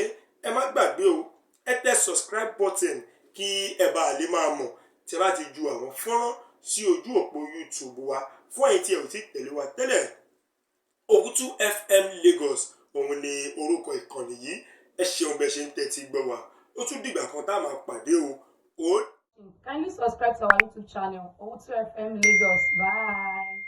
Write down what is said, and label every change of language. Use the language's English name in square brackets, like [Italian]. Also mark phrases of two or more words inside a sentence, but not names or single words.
[Yoruba] Ẹ má gbàgbé o, ẹ tẹ [English] subscribe button [Yoruba] kí ẹ bá lè máa mọ̀ tí a bá ti ju àwọn fọ́nrán sí ojú òpó YouTube wa. Fún ẹ̀yin tí ẹ ò ti tẹ̀lé wa tẹ́lẹ̀, Òwútú FM Lagos òun ni orúkọ ìkànnì yìí. Ẹ ṣeun bẹ́ẹ̀ ṣe ń tẹ́tí gbọ́ wa. Ó tún dìgbà kan tá a máa pàdé o. [English] Kindly subscribe to our YouTube channel, Òwútú FM Lagos. Bye.